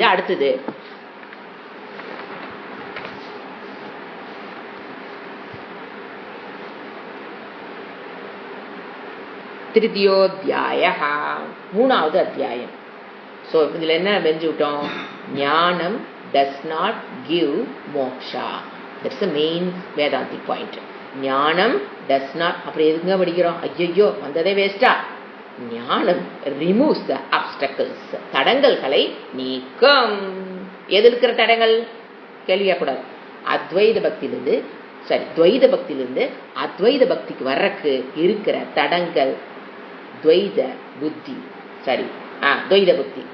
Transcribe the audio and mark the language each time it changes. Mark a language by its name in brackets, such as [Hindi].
[Tamil] அடுத்தது திருத்தியோத்தியாய, மூணாவது அத்தியாயம். சோ இதுல என்ன வெஞ்சு விட்டோம், ஞானம் [English] does not give moksha. That's the main Vedantic point. [Tamil] ஞானம் [English] does not, [Tamil] அப்புறம் எதுங்க படிக்கிறோம், ஐயோ வந்ததே வேஸ்டா. [English] ஞானம் removes the obstacles, [Tamil] தடங்கல்களை நீக்கும். எது இருக்கிற தடங்கள் கேள்வியக்கூடாது. அத்வைத பக்தியிலிருந்து துவைத பக்தியிலிருந்து அத்வைத பக்திக்கு வர்றக்கு இருக்கிற தடங்கள் துவைத புத்தி, துவைத பக்தி.